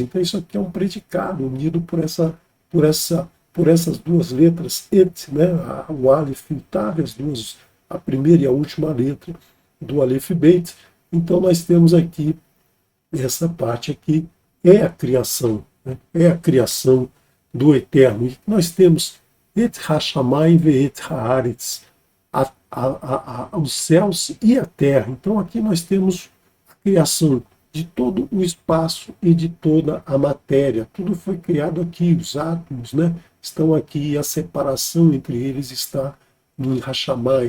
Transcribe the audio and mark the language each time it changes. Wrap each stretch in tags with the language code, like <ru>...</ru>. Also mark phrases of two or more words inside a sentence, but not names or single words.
<pt>Então isso aqui é um predicado unido por essas duas letras, et, né, o Aleph e o Tav, as duas, a primeira e a última letra do Aleph Beit. Então nós temos aqui, essa parte aqui é a criação, né, é a criação do Eterno. E nós temos</pt> <he>את השמים ואת הארץ,</he> <pt>os céus e a terra. Então aqui nós temos a criação de todo o espaço e de toda a matéria. Tudo foi criado aqui, os átomos, né, estão aqui, e a separação entre eles está no Hashamai.</pt>